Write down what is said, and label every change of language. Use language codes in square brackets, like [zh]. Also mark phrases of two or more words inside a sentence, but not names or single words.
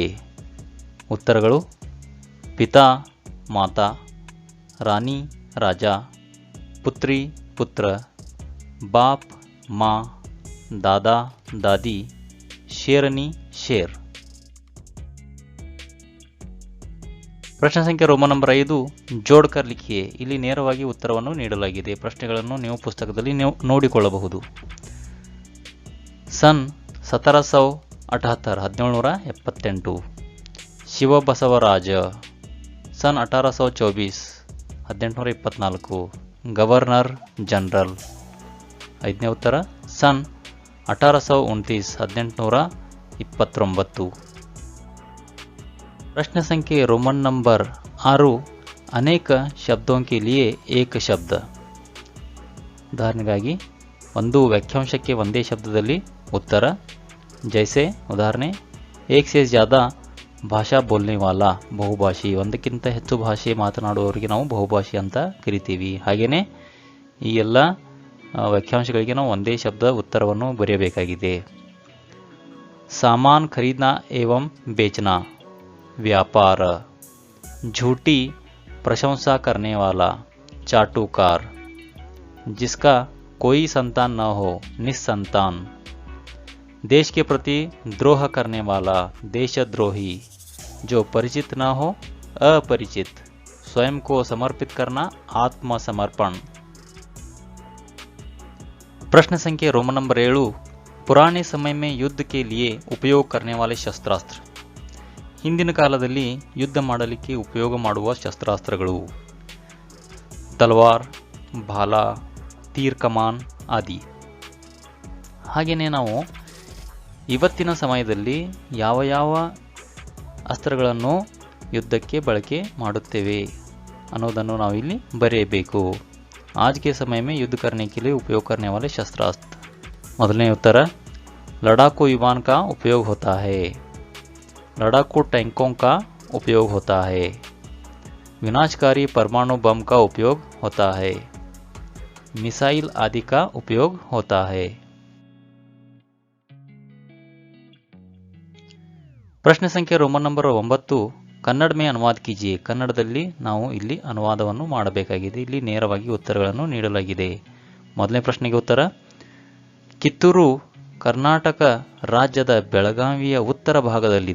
[hi] उत्तरಗಳು, पिता माता, रानी राजा, पुत्री पुत्र, बाप माँ, दादा दादी, शेरनी शेर. प्रश्न संख्या [en] roman number [hi] 5 जोड़कर लिखिए. [kn] ಇಲ್ಲಿ ನೇರವಾಗಿ ಉತ್ತರವನ್ನು ನೀಡಲಾಗಿದೆ. ಪ್ರಶ್ನೆಗಳನ್ನು ನೀವು ಪುಸ್ತಕದಲ್ಲಿ ನೋಡಿಕೊಳ್ಳಬಹುದು. ಸನ್ 1778 1778. ಶಿವಬಸವರಾಜ ಸನ್ 1824 1824. ಗವರ್ನರ್ ಜನರಲ್. 5ನೇ ಉತ್ತರ ಸನ್ 1829 1829. [hi] प्रश्न संख्या [en] roman number [hi] 6 अनेक शब्दों के लिए एक शब्द. [kn] ಉದಾಹರಣೆಗಾಗಿ ಒಂದು ವಾಕ್ಯಾಂಶಕ್ಕೆ ಒಂದೇ ಶಬ್ದದಲ್ಲಿ ಉತ್ತರ. [hi] जैसे उदाहरण एक से ज़्यादा भाषा बोलने वाला बहुभाषी. [kn] ಒಂದಕ್ಕಿಂತ ಹೆಚ್ಚು ಭಾಷೆ ಮಾತನಾಡುವವರಿಗೆ ನಾವು ಬಹುಭಾಷಿ ಅಂತ ಕರಿತೀವಿ. ಹಾಗೆಯೇ ಈ ಎಲ್ಲ ವಾಕ್ಯಾಂಶಗಳಿಗೆ ನಾವು ಒಂದೇ ಶಬ್ದ ಉತ್ತರವನ್ನು ಬರೆಯಬೇಕಾಗಿದೆ. [hi] सामान खरीदना एवं बेचना व्यापार. झूठी प्रशंसा करने वाला चाटुकार. जिसका कोई संतान न हो निस्संतान. देश के प्रति द्रोह करने वाला देशद्रोही. जो परिचित न हो अपरिचित. स्वयं को समर्पित करना आत्मसमर्पण. प्रश्न संख्या [en] roman number [hi] 7 पुराने समय में युद्ध के लिए उपयोग करने वाले शस्त्रास्त्र. [kn] ಹಿಂದಿನ ಕಾಲದಲ್ಲಿ ಯುದ್ಧ ಮಾಡಲಿಕ್ಕೆ ಉಪಯೋಗ ಮಾಡುವ ಶಸ್ತ್ರಾಸ್ತ್ರಗಳು. [hi] तलवार, भाला, तीर कमान आदि. [kn] ಹಾಗೆಯೇ ನಾವು ಇವತ್ತಿನ ಸಮಯದಲ್ಲಿ ಯಾವ ಯಾವ ಅಸ್ತ್ರಗಳನ್ನು ಯುದ್ಧಕ್ಕೆ ಬಳಕೆ ಮಾಡುತ್ತೇವೆ ಅನ್ನೋದನ್ನು ನಾವು ಇಲ್ಲಿ ಬರೆಯಬೇಕು. [hi] आज के समय में युद्ध करने के लिए उपयोग करने वाले शस्त्रास्त्र. [kn] ಮೊದಲನೇ ಉತ್ತರ [hi] लड़ाकू विमान का उपयोग होता है. लड़ाकू टैंकों का उपयोग होता है. विनाशकारी परमाणु बम का उपयोग होता है. मिसाइल आदि का उपयोग होता है. प्रश्न संख्या [en] roman number [hi] 9 कन्नड़ में अनुवाद कीजिए. [kn] ಕನ್ನಡದಲ್ಲಿ ನಾವು ಇಲ್ಲಿ ಅನುವಾದವನ್ನು ಮಾಡಬೇಕಾಗಿದೆ. ಇಲ್ಲಿ ನೇರವಾಗಿ ಉತ್ತರಗಳನ್ನು ನೀಡಲಾಗಿದೆ. ಮೊದಲನೇ ಪ್ರಶ್ನೆಗೆ ಉತ್ತರ ಕಿತ್ತೂರು ಕರ್ನಾಟಕ ರಾಜ್ಯದ ಬೆಳಗಾವಿಯ ಉತ್ತರ ಭಾಗದಲ್ಲಿದೆ.